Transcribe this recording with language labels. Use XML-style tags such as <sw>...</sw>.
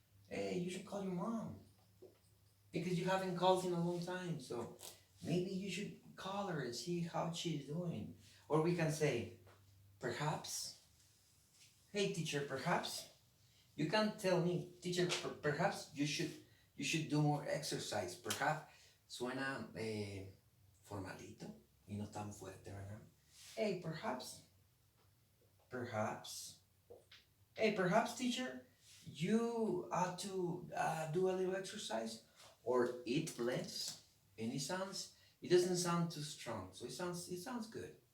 <en>Hey, you should call your mom. Because you haven't called in a long time. So maybe you should call her and see how she's doing. Or we can say, perhaps, hey teacher, perhaps you can tell me, teacher, perhaps you should do more exercise.</en> <es>Perhaps suena formalito y no tan fuerte, ¿verdad?</es> <en>Hey, perhaps, hey, perhaps teacher, you ought to do a little exercise or eat less. And it doesn't sound too strong, so it sounds good.</en>